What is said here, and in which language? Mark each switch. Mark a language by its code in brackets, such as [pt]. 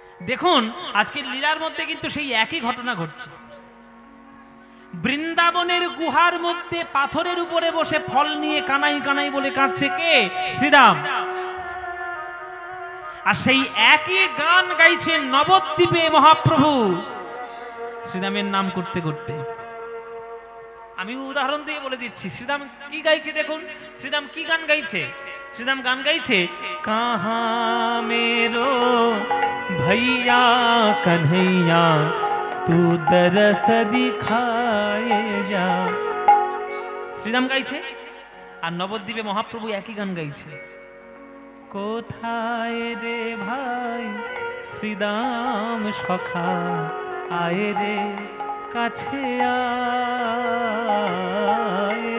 [bn] দেখুন আজকের লীলার মধ্যে কিন্তু সেই একই ঘটনা ঘটছে। বৃন্দাবনের গুহার মধ্যে পাথরের উপরে বসে ফল নিয়ে কানাই কানাই বলে কাঁদছে কে? শ্রীরাম। আর সেই একই গান গাইছেন নবদ্বীপে মহাপ্রভু শ্রীরামের নাম করতে করতে। আমি উদাহরণ দিয়ে বলে দিচ্ছি শ্রীরাম কি গাইছে দেখুন। শ্রীরাম কি গান গাইছে? শ্রীরাম গান গাইছে [hi] কাহা মেরো भैया कन्हैया तू दरस दिखाए जा। [bn] শ্রীরাম গাইছে আর নবদ্বীপে মহাপ্রভু একই গান গাইছে। কোথায় রে ভাই শ্রীরাম সখা আয় রে কাছে আয়।